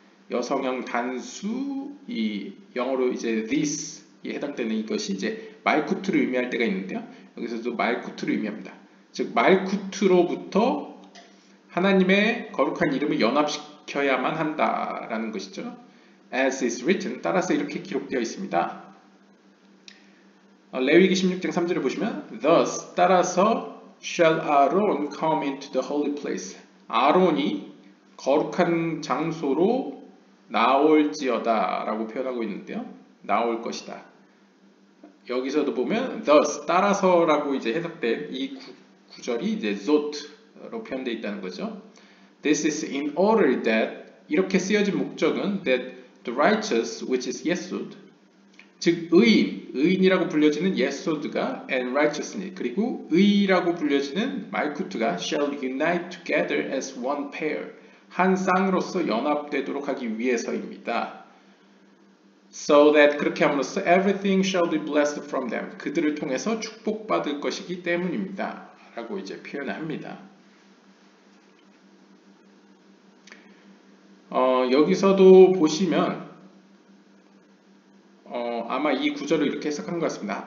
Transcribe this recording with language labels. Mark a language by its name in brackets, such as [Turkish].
[Korean] 여성형 단수, 이 영어로 이제 this에 해당되는 이것이 이제 말쿠트를 의미할 때가 있는데요. 여기서도 말쿠트를 의미합니다. 즉 말쿠트로부터 하나님의 거룩한 이름을 연합시켜야만 한다라는 것이죠. [English] As is written, [Korean] 따라서 이렇게 기록되어 있습니다. 레위기 16장 3절을 보시면 [English] Thus, [Korean] 따라서 [English] shall Aaron come into the holy place. [Korean] 아론이 거룩한 장소로 나올지어다 라고 표현하고 있는데요. 나올 것이다. 여기서도 보면 thus, 따라서 라고 이제 해석된 이 구절이 이제 zot로 표현되어 있다는 거죠. [English] This is in order that, [Korean] 이렇게 쓰여진 목적은 [English] that the righteous, which is yesod, [Korean] 즉 의인이라고 불려지는 예소드가 [English] and righteousness, [Korean] 그리고 의라고 불려지는 말쿠트가 [English] shall unite together as one pair, [Korean] 한 쌍으로서 연합되도록 하기 위해서입니다. [English] So that, [Korean] 그렇게 함으로써 [English] everything shall be blessed from them, [Korean] 그들을 통해서 축복받을 것이기 때문입니다 라고 이제 표현을 합니다. 여기서도 보시면 아마 이 구절을 이렇게 해석한 것 같습니다.